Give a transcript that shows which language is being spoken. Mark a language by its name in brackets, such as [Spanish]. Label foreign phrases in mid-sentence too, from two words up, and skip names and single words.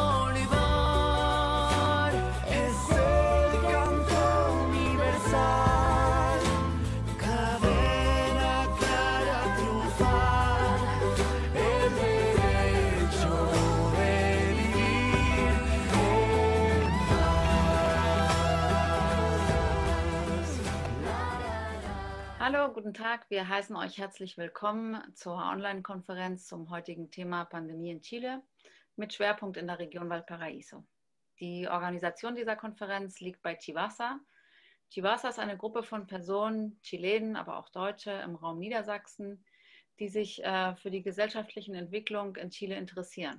[Spanish] olivar, es el canto universal, cadena clara triunfal, el derecho de vivir en paz. [German] Hallo, guten Tag. Wir heißen euch herzlich willkommen zur Online-Konferenz zum heutigen Thema Pandemie in Chile mit Schwerpunkt in der Region Valparaíso. Die Organisation dieser Konferenz liegt bei Chivasa. Chivasa ist eine Gruppe von Personen, Chilenen, aber auch Deutsche im Raum Niedersachsen, die sich für die gesellschaftlichen Entwicklung in Chile interessieren.